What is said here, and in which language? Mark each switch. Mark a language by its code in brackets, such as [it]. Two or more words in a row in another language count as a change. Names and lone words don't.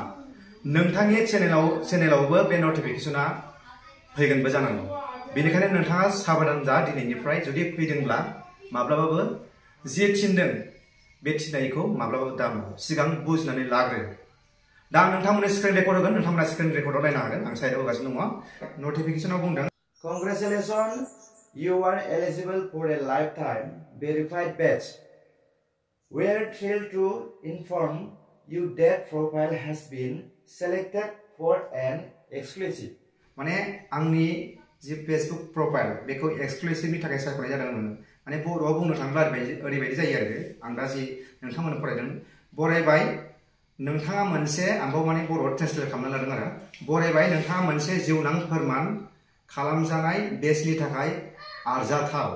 [brx] नोंथांनि चेनेलावबो बे नटिफिकेशना फैगोनबो जानांगौ। बेनिखायनो नोंथाङा साबधान जा दिनैनिफ्राय जुदि फैदोंब्ला माब्लाबाबो जे थिनदों बे थिननायखौ माब्लाबाबो दामाव सिगां बुजिनानै लाग्रो। दा आं नोंथांमोननो [en] screen record [brx] होगोन, नोंथांमोना स्क्रिन रेकर्डआव नायनो हागोन। आं साइडआव होगासिनो दङ। नटिफिकेशनाव बुंदों, [en] Congratulations, you are eligible for a lifetime verified badge. We are thrilled to inform you that profile has been selected for an exclusive. [brx] माने आंनि जि फेसबुक प्रोफाइल बेखौ एक्सक्लूसिवनि थाखाय सायख'नाय जादोंमोन। माने बर'आव बुंनो थाङोब्ला ओरैबायदि जायो आरो आं दा जि नोंथांमोननो फरायदों बरायबाय नोंथाङा मोनसे आंबो माने बर'आव ट्रेन्सलेट खालामना लादों आरो बरायबाय नोंथाङा मोनसे जिउनां फोरमान खालामजानाय बेचनि थाखाय आरजाथाव।